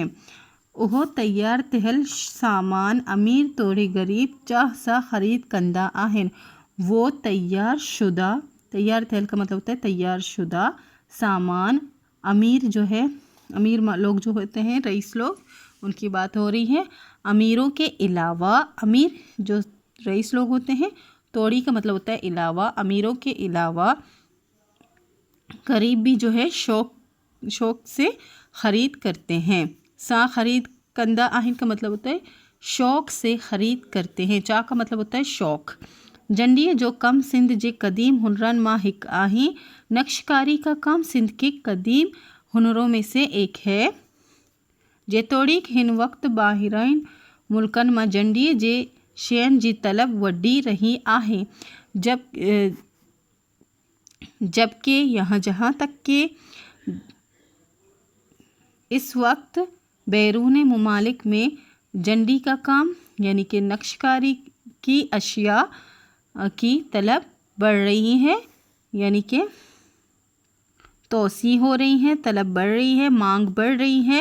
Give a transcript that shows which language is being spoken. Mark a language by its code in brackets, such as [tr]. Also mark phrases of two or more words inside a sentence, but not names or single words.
[sd] ओह तैयार तहल सामान अमीर तोड़े गरीब चाह सा खरीद कंदा आहेन, [hi] वो [sd] तैयार तहल [hi] का मतलब होता है तैयार शुदा सामान, अमीर जो है अमीर लोग जो होते हैं रईस लोग उनकी बात हो रही है। अमीरों के अलावा, अमीर जो रईस लोग होते हैं, तोड़ी का मतलब होता है अलावा, अमीरों के अलावा गरीब भी जो है शौक से ख़रीद करते हैं। [sd] सा खरीद कंदा आहिन [hi] का मतलब होता है शौक से ख़रीद करते हैं। चा का मतलब होता है शौक। [sd] जंडी जो कम सिंध जे कदीम हुनरन मां हिक आही, [hi] नक्शकारी का काम सिंध के कदीम हुनरों में से एक है। [sd] जेतोड़ीक हिन वक्त बाहिराइन मुल्कन मां जंडी जे शयन जी तलब वड्डी रही आहे, [hi] जबकि जहाँ तक के इस वक्त बैरून मुमालिक में जंडी का काम यानी कि नक्शकारी की अशिया की तलब बढ़ रही है, यानी कि तोसी हो रही है, तलब बढ़ रही है, मांग बढ़ रही है।